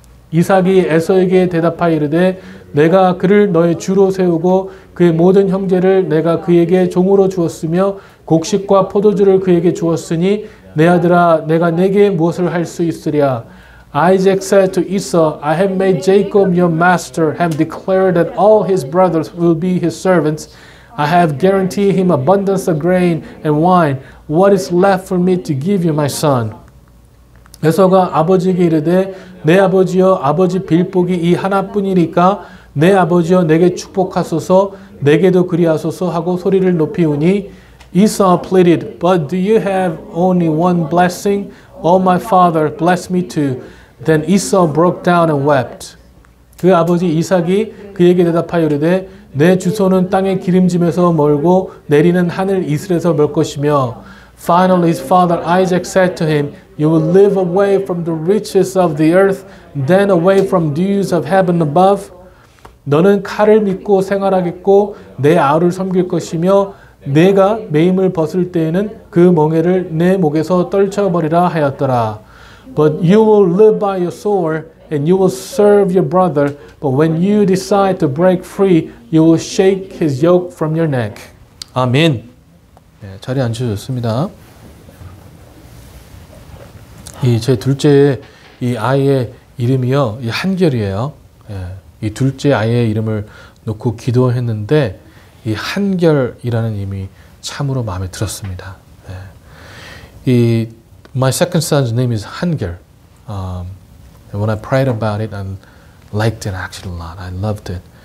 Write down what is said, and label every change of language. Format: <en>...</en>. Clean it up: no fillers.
<ko>이삭이 에서에게 대답하여 이르되 내가 그를 너의 주로 세우고 그의 모든 형제를 내가 그에게 종으로 주었으며 곡식과 포도주를 그에게 주었으니 내 아들아 내가 내게 무엇을 할 수 있으랴.</ko> <en>Isaac said to Esau, I have made Jacob your master, have declared that all his brothers will be his servants. I have guaranteed him abundance of grain and wine. What is left for me to give you, my son?</en> <ko>에서가 아버지에게 이르되 내 아버지여 아버지 빌복이 이 하나뿐이니까 내 아버지여 내게 축복하소서 내게도 그리하소서 하고 소리를 높이우니</ko> <en>Esau pleaded, But do you have only one blessing? Oh my father, bless me too. Then Esau broke down and wept.</en> <ko>그 아버지 이삭이 그에게 대답하여 이르되 내 주소는 땅의 기름짐에서 멀고 내리는 하늘 이슬에서 멀 것이며</ko> <en>Finally his father Isaac said to him, You will live away from the riches of the earth, then away from dews of heaven above.</en> <ko>너는 칼을 믿고 생활하겠고 내 아우를 섬길 것이며 내가 매임을 벗을 때에는 그 멍에를 내 목에서 떨쳐버리라 하였더라.</ko> <en>But you will live by your sword, and you will serve your brother. But when you decide to break free, you will shake his yoke from your neck.</en> <ko>아멘. 네, 자리에 앉으셨습니다. 이 제 둘째 이 아이의 이름이요, 이 한결이에요. 예, 이 둘째 아이의 이름을 놓고 기도했는데 이 한결이라는 이름이 참으로 마음에 들었습니다. 예.</ko> <en>My second son's name is 한결. And when I prayed about it, and liked it actually a lot. I loved it.</en>